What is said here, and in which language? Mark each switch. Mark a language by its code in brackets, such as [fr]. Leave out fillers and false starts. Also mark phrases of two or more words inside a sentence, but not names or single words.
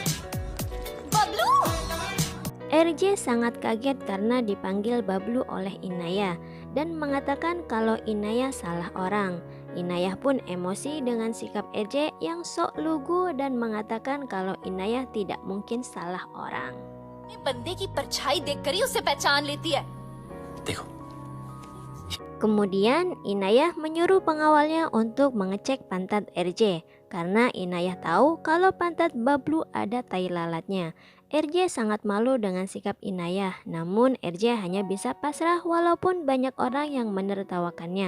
[id] Bablu! RJ sangat kaget karena dipanggil Bablu oleh Inaya dan mengatakan kalau Inaya salah orang. Inaya pun emosi dengan sikap RJ yang sok lugu dan mengatakan kalau Inaya tidak mungkin salah orang. [hi] बंदे की परछाई देखकर ही उसे पहचान लेती है। देखो [id] Kemudian Inayah menyuruh pengawalnya untuk mengecek pantat RJ karena Inayah tahu kalau pantat Bablu ada tai lalatnya. RJ sangat malu dengan sikap Inayah, namun RJ hanya bisa pasrah walaupun banyak orang yang menertawakannya.